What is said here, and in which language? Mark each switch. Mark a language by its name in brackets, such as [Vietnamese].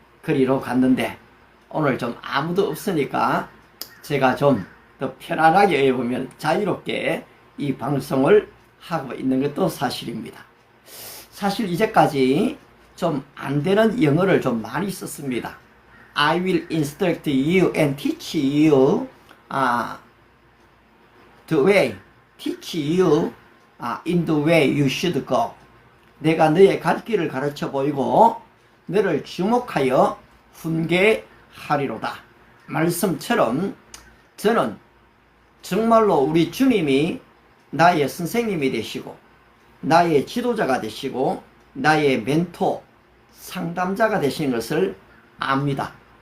[Korean] 거리로 갔는데 오늘 좀 아무도 없으니까 제가 좀 더 편안하게 보면 자유롭게 이 방송을 하고 있는 것도 사실입니다. 사실 이제까지 좀 안 되는 영어를 좀 많이 썼습니다. [English] I will instruct you and teach you the way, teach you in the way you should go. [Korean] 내가 너의 갈 길을 가르쳐 보이고 너를 주목하여 훈계하리로다. 말씀처럼 저는 정말로 우리 주님이 나의 선생님이 되시고 나의 지도자가 되시고 나의 멘토, 상담자가 되시는 것을 압니다.